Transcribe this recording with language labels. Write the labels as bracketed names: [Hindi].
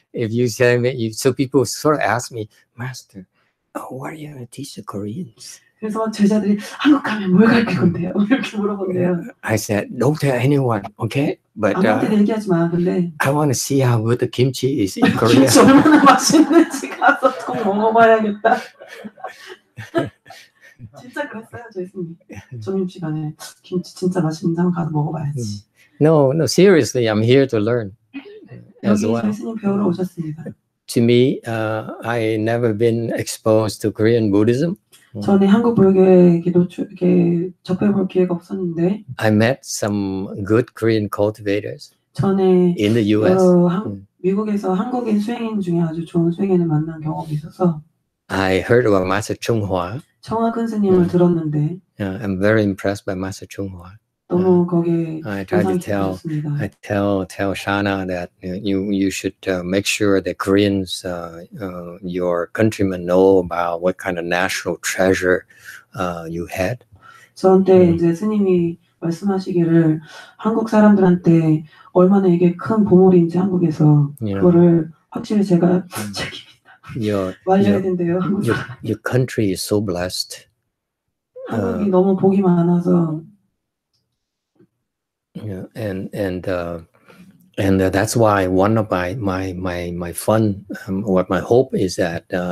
[English] If you say me, so people sort of ask me, Master, what are you going to teach the Koreans? [Korean] 그래서 제자들이 한국 가면 뭘 가르칠 건데요? 이렇게 물어본대요. [English] I said, don't tell anyone, okay? But [Korean] 아무한테도 얘기하지 마. 근데 [English] I want to see how good the kimchi is in Korea. [Korean] 김치 얼마나 맛있는지 가서 꼭 먹어봐야겠다. 진짜 그랬어요, 저희 스님. 점심시간에 김치 진짜 맛있는지 한번 가서 먹어봐야지. [English] No, seriously, I'm here to learn as well. [Korean] 저희 스님 배우러 오셨습니다. [English] To me, I never been exposed to Korean Buddhism. [Korean] 전에 한국 불교에 이렇게 접해볼 기회가 없었는데 [English] I met some good Korean cultivators [Korean] 전에 [English] in the U.S. [Korean] 미국에서 한국인 수행인 중에 아주 좋은 수행인을 만난 경험이 있어서 [English] I heard about Master YongHua. [Korean] 청하 큰 스님을 들었는데 [English] I'm very impressed by Master YongHua. [Korean] 너무 거기에 [English] I try to tell Shana that you should make sure that Koreans, your countrymen, know about what kind of national treasure you had. [Korean] 저한테 이제 스님이 말씀하시기를 한국 사람들한테 얼마나 이게 큰 보물인지 한국에서 그거를 확실히 제가 책임있다 말려야 된대요. [English] Your country is so blessed. [Korean] 한국이 너무 복이 많아서. [English] Yeah, and that's why one of my fun, what my hope is that